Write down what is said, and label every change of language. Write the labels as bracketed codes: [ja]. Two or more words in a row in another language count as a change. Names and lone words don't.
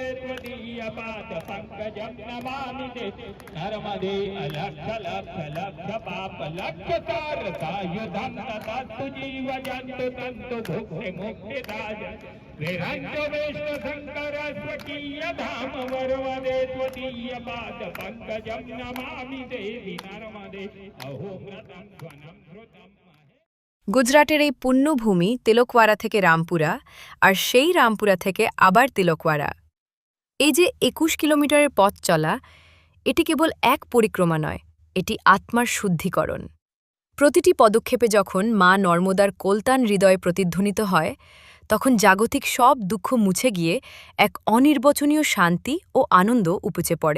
[sa] त्वदीय पाद पंकजं नमामि ते नर्मदे अलक्ष लक्ष लक्ष पाप लक्ष तार सायुधं तत्तु जीव जन्तु तन्तु भुक्ति मुक्ति दाय विरञ्जो विष्णु शंकर स्वकीय धाम वरवदे त्वदीय पाद पंकजं नमामि देवी नर्मदे अहो व्रतं स्वनं श्रुतं [bn] গুজরাটের এই পুণ্যভূমি তিলকওয়ারা থেকে রামপুরা, আর সেই রামপুরা থেকে আবার তিলকওয়ারা। এই যে ২১ কিলোমিটারের পথ চলা, এটি কেবল এক পরিক্রমা নয়, এটি আত্মার শুদ্ধিকরণ। প্রতিটি পদক্ষেপে যখন মা নর্মদার কোলতান হৃদয়ে প্রতিধ্বনিত হয়, তখন জাগতিক সব দুঃখ মুছে গিয়ে এক অনির্বচনীয় শান্তি ও আনন্দ উপচে পড়ে।